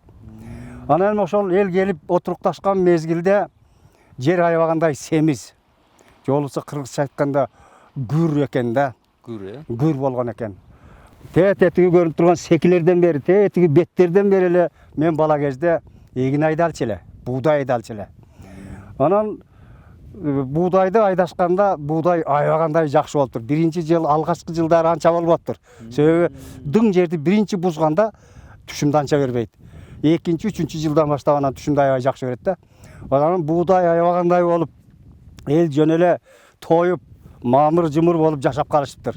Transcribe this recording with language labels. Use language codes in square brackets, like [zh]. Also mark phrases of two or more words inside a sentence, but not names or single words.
[ky] Анан ошол эл келип отурукташкан мезгилде жер аябагандай семиз. Же болбосо кыргызча айтканда гүр экен да. Гүр болгон экен. Тетиги көрүнүп турган секилерден бери, тетиги беттерден бери эле мен бала кезде эгин айдалчу эле, буудай айдалчу эле. Анан буудайды айдашканда буудай aybagандай жакшы болуптур. Биринчи жыл, алгачкы жылдары анча болбоптур. Себеби дың жерди биринчи бузганда түшүмдү анча бербейт. Экинчи, үчүнчү жылдан баштап анан түшүмдү аябай жакшы берет да. Анан buğday аябагандай болуп, эл жөн эле тоюп мамыр жымыр болуп жашап калышыптыр.